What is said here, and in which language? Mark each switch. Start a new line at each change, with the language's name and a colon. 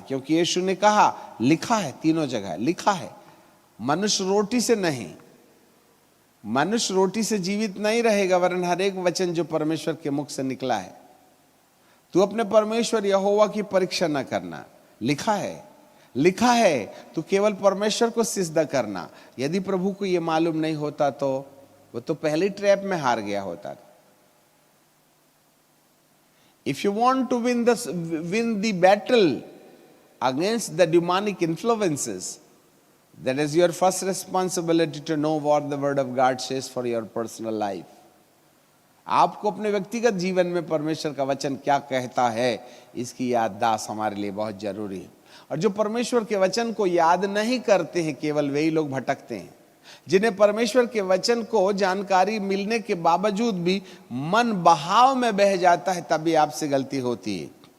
Hindi: क्योंकि यीशु ने कहा, लिखा है, तीनों जगह लिखा है, मनुष्य रोटी से नहीं, मनुष्य रोटी से जीवित नहीं रहेगा, वरन हर एक वचन जो परमेश्वर के मुख से निकला है। तू अपने परमेश्वर यहोवा की परीक्षा न करना, लिखा है, लिखा है। तू केवल परमेश्वर को सिजदा करना। यदि प्रभु को यह मालूम नहीं होता तो वो तो पहले ट्रैप में हार गया होता।
English: If you want to win the battle against the demonic influences, that is your first responsibility to know what the word of God says for your personal life.
Hindi: आपको अपने व्यक्तिगत जीवन में परमेश्वर का वचन क्या कहता है, इसकी याददाश्त हमारे लिए बहुत जरूरी है। और जो परमेश्वर के वचन को याद नहीं करते हैं, केवल वही लोग भटकते हैं। जिन्हें परमेश्वर के वचन को जानकारी मिलने के बावजूद भी मन बहाव में बह जाता है, तभी आपसे गलती होती है।